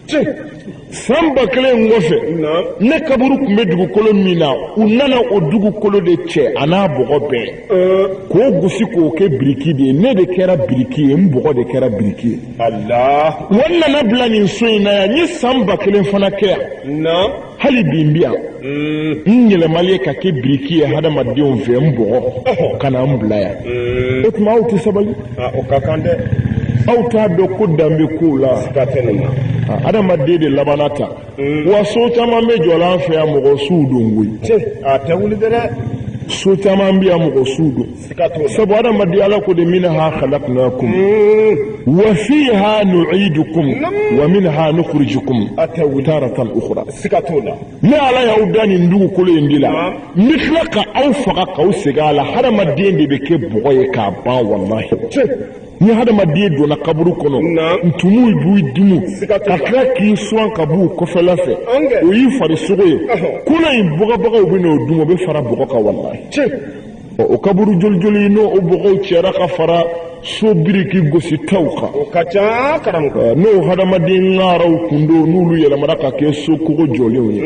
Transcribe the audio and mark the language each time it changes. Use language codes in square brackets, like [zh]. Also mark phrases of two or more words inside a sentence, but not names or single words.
[bm] san 1000 kɔfɛ ne kaburu tun bɛ dugukolo min na u nana o dugukolo de cɛ a n'a bɔgɔ bɛɛ k'o gosi k'o kɛ biriki de ye ne de kɛra biriki ye n bɔgɔ de kɛra biriki ye wa n nana bila nin so in na yan n ye san 1000 fana kɛ yan hali bi n bi yan n yɛlɛmali ye ka kɛ biriki ye hadamadenw fɛ n bɔgɔ ka na n bila yan o tuma aw tɛ sabali aw t'a dɔn ko danbe kow la adamaden de labana ta wa so caman bɛ jɔ la an fɛ yan mɔgɔ suw don koyi so caman bɛ yan mɔgɔ suw don sabu adamaden ala ko de [ar] منها خلقناكم وفيها نعيدكم و منها نخرجكم تارة أخرى [bm] ne ala y'aw da nin dugukolo in de la n bɛ tila ka aw faga k'aw segin a la hadamaden de bɛ kɛ bɔgɔ ye k'a ban wallahi ni hadamaden donna kaburu kɔnɔ ntumu b'u dimu ka tila k'i sɔn ka b'u kɔfɛla fɛ o y'i farisogo ye kolo in bɔgɔbagaw bɛ n'o dun o bɛ fara bɔgɔ kan wallahi o kaburu joli n'o bɔgɔw cɛra ka fara so biriki gosi taw kan n'o hadamaden ŋaaraw kun do n'olu yɛlɛmana ka kɛ so kogo jɔlenw